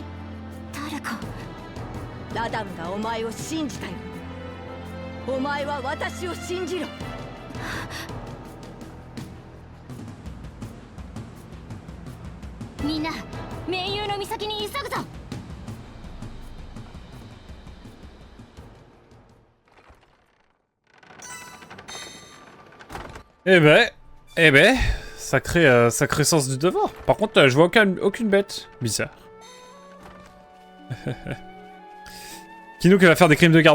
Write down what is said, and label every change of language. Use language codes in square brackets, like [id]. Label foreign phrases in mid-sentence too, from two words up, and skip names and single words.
[ja] タルコ、ラダムがお前を信じたよ。お前は私を信じろ。みんな盟友の岬に急ぐぞ。 [fr] Eh ben, sacré sens du devoir. Par contre, je vois aucune bête. Bizarre. Kino qui va faire des crimes de garde.